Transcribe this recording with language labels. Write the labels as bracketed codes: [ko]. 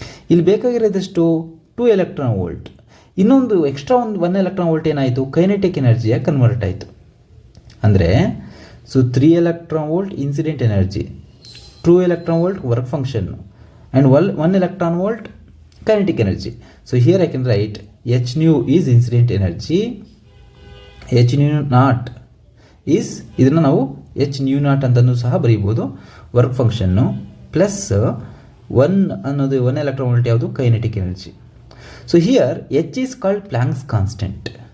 [kn] ಇಲ್ಲಿ ಬೇಕಾಗಿರೋದಷ್ಟು 2 electron volt. ಇನ್ನೊಂದು extra 1 electron volt ಏನಾಯಿತು? ಕೈನೆಟಿಕ್ ಎನರ್ಜಿಯಾಗಿ ಕನ್ವರ್ಟ್ ಆಯಿತು. ಅಂದರೆ so 3 electron volt incident energy, 2 electron volt work function, and 1 electron volt kinetic energy. [en] So here I can write h nu is incident energy, h nu naught is, [kn] ಇದನ್ನು ನಾವು h nu naught ಅಂತಲೂ ಸಹ ಬರೀಬೋದು, [en] work function plus [kn] 1 ಅನ್ನೋದು 1 electron volt ಯಾವುದು? Kinetic energy. [en] So here h is called Planck's constant.